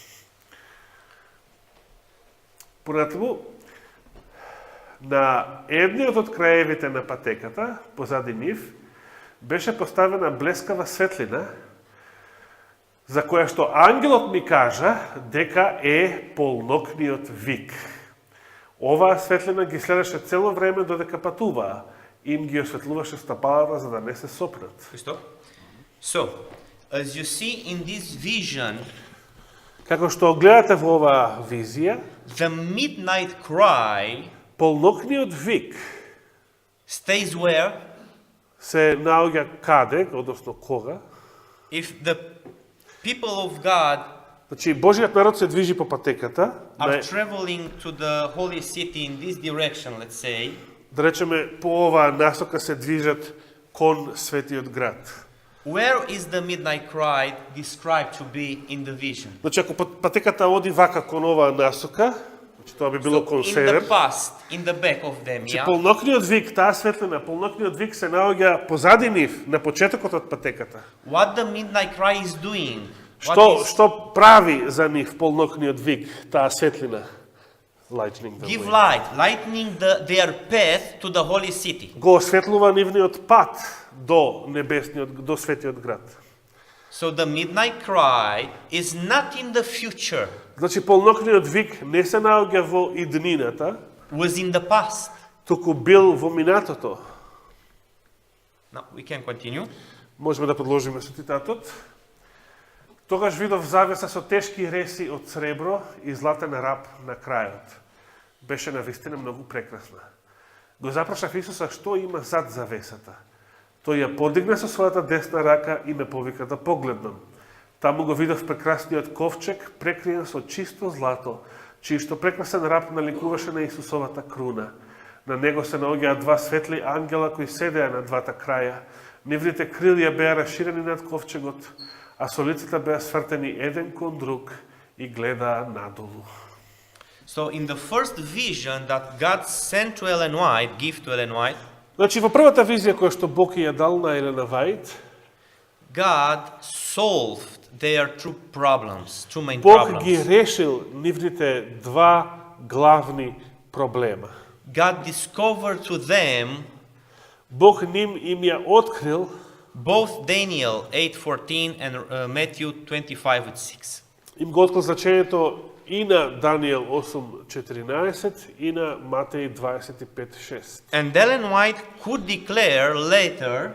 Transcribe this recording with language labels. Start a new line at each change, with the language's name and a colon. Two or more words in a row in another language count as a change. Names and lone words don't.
Macedonian: Понатаму, на едниот од краевите на патеката, позади нив, беше поставена блескава светлина, за која што ангелот ми кажа дека е полнокниот вик. Оваа светлина ги следеше цело време додека патуваа, им ги осветлуваше стапалата за да не се сопнат.
English: So, as you see in this vision,
Macedonian: Како што гледате во оваа визија,
English: the midnight cry
Macedonian: полнокниот вик
English: stays where?
Macedonian: се наоѓа каде, односно кога?
English: If the people of God
Macedonian: Значи, Божиот народ се движи по патеката,
English: are traveling to the holy city in this direction, let's say,
Macedonian: да речеме, по оваа насока се движат кон светиот град.
English: where is the midnight cry described to be in the vision?
Macedonian: Значи, ако патеката оди вака кон оваа насока, значи тоа би било кон
English: In
Macedonian: север,
English: the past, in the back of them,
Macedonian: значи,
English: yeah?
Macedonian: полнокниот вик, таа светлина, полнокниот вик се наоѓа позади нив, на почетокот од патеката.
English: What the midnight cry is doing?
Macedonian: Што прави за нив полнокниот вик, таа светлина?
English: Lightning the Give way. light, lightening their path to the holy city.
Macedonian: Го осветлува нивниот пат до небесниот, до светиот град.
English: So the midnight cry is not in the future,
Macedonian: Значи, полнокниот вик не се наоѓа во иднината,
English: was in the past.
Macedonian: туку бил во минатото.
English: Now we can continue.
Macedonian: Можеме да продолжиме со цитатот. Тогаш видов завеса со тешки реси од сребро и златен раб на крајот. Беше навистина многу прекрасна. Го запрашав Исуса што има зад завесата. Тој ја подигна со својата десна рака и ме повика да погледнам. Таму го видов прекрасниот ковчег, прекриен со чисто злато, чијшто прекрасен раб наликуваше на Исусовата круна. На него се наоѓаа два светли ангела кои седеа на двата краја. Нивните крилја беа расширени над ковчегот, а со лицата беа свртени еден кон друг и гледаа надолу.
English: So in the first vision that God sent to Ellen White, give to Ellen White,
Macedonian: Значи, во првата визија која што Бог ја дал на Елена Вајт,
English: God solved their two problems, two main
Macedonian: Бог ги
English: problems.
Macedonian: решил нивните два главни проблема.
English: God discovered to them
Macedonian: Бог им ја открил
English: both Daniel 8:14 and Matthew 25:6.
Macedonian: им го открил значењето и на Даниел 8:14 и на Матеј 25:6.
English: And Ellen White could declare later